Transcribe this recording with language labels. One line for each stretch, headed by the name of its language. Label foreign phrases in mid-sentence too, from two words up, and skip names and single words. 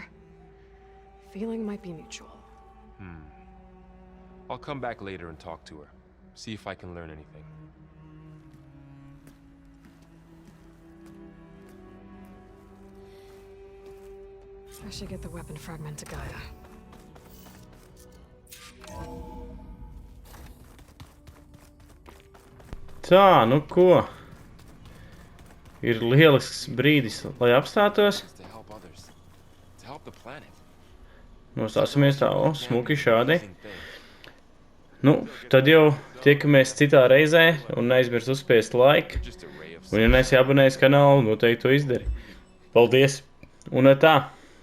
English: Feeling might be mutual. I'll come back later and talk to her. See if I can learn anything. I should get the weapon fragment to Gaia.
Latvian: Tā, nu ko? Ir lielisks brīdis, lai apstātos.
English: To help others. To help the planet.
Latvian: Nostāsimies tā, smuki šādi. Nu, tad jau tiekamies citā reizē un neaizmirst uzspiest like. Un ja neesi abonējis kanālu, noteikti to izdari. Paldies! Un tā!